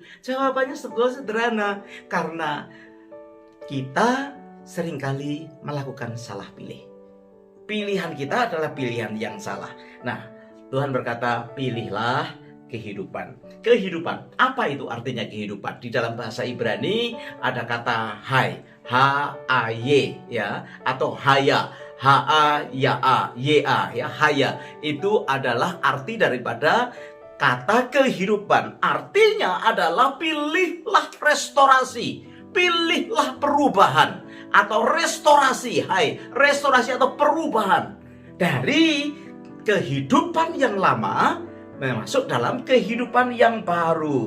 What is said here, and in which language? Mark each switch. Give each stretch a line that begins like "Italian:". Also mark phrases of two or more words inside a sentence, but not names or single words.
Indonesian: Jawabannya sederhana, karena kita seringkali melakukan salah pilih. Pilihan kita adalah pilihan yang salah. Nah, Tuhan berkata, pilihlah kehidupan. Kehidupan, apa itu artinya kehidupan? Di dalam bahasa Ibrani ada kata hay, H-A-Y ya, atau haya, H-A-Y-A, ya, haya. Itu adalah arti daripada kata kehidupan. Artinya adalah pilihlah restorasi, pilihlah perubahan, atau restorasi, restorasi atau perubahan dari kehidupan yang lama masuk dalam kehidupan yang baru.